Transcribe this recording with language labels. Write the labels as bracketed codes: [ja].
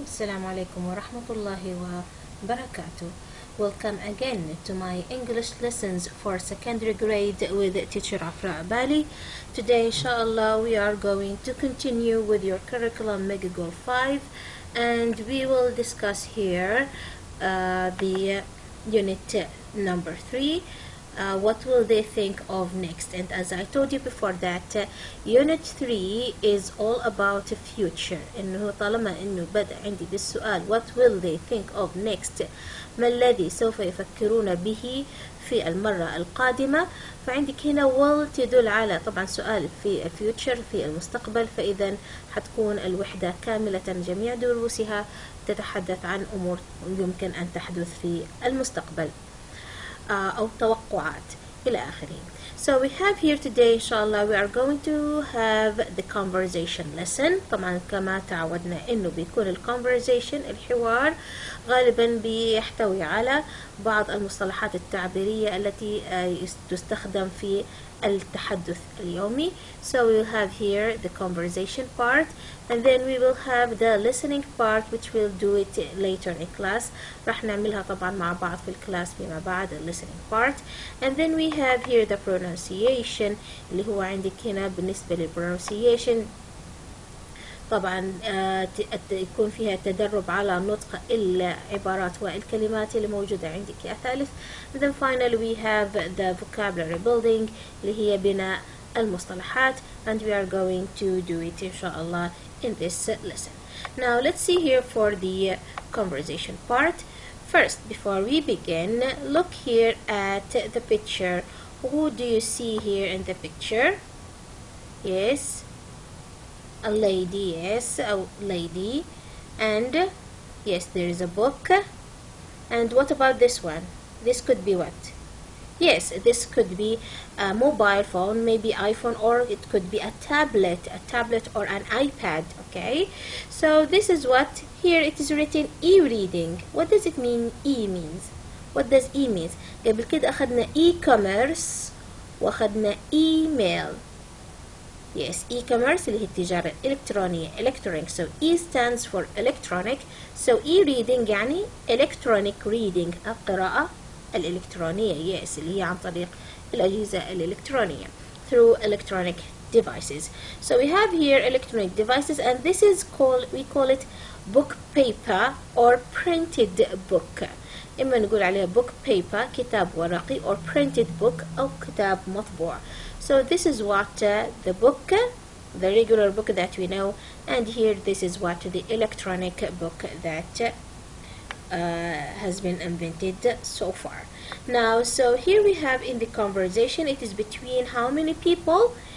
[ar] السلام عليكم ورحمة الله وبركاته. [en] Welcome again to my English lessons for secondary grade with teacher Afra Abali. Today inshallah we are going to continue with your curriculum Mega Goal 5 and we will discuss here the unit number 3. What will they think of next? And as I told you before that unit 3 is all about the future. [ar] إنه طالما إنه بدأ عندي بالسؤال [en] what will they think of next, [ar] ما الذي سوف يفكرون به في المرة القادمة، فعندك هنا will تدل على طبعا سؤال في الفيوتشر في المستقبل، فإذا حتكون الوحدة كاملة جميع دروسها تتحدث عن أمور يمكن أن تحدث في المستقبل أو توقعات إلى آخره. [en] So we have here today inshallah we are going to have the conversation lesson. [ar] طبعا كما تعودنا إنه بيكون الconversation الحوار غالبا بيحتوي على بعض المصطلحات التعبيرية التي تستخدم في التحدث اليومي. [en] So we will have here the conversation part and then we will have the listening part which we'll do it later in class. [ar] راح نعملها طبعا مع بعض في الكلاس فيما بعد [en] listening part. And then we have here the pronunciation [ar] اللي هو عندك هنا بالنسبة للpronunciation طبعا يكون فيها تدرب على نطق العبارات والكلمات اللي موجودة عندك يا ثالث. [en] And then finally we have the vocabulary building [ar] اللي هي بناء المصطلحات [en] and we are going to do it inshallah in this lesson. Now let's see here for the conversation part. First, before we begin, look here at the picture. Who do you see here in the picture? Yes, a lady, yes, a lady. And yes, there is a book. And what about this one? This could be what? Yes, this could be a mobile phone, maybe iPhone, or it could be a tablet or an iPad, okay? So this is what, here it is written e-reading. What does it mean e means? What does e means? [ar] قبل كده أخذنا e-commerce وأخذنا email. Yes, e-commerce اللي هي التجارة الإلكترونية electronic. [en] So E stands for electronic. So e-reading [ar] يعني [en] electronic reading [ar] القراءة الإلكترونية. Yes, اللي هي عن طريق الأجهزة الإلكترونية [en] through electronic devices. So we have here electronic devices and this is we call it book paper or printed book. [ar] إما نقول عليها [en] book paper [ar] كتاب ورقي [en] or printed book [ar] أو كتاب مطبوع. [en] So this is what the book, the regular book that we know, and here this is what the electronic book that has been invented so far. Now, so here we have in the conversation, it is between how many people?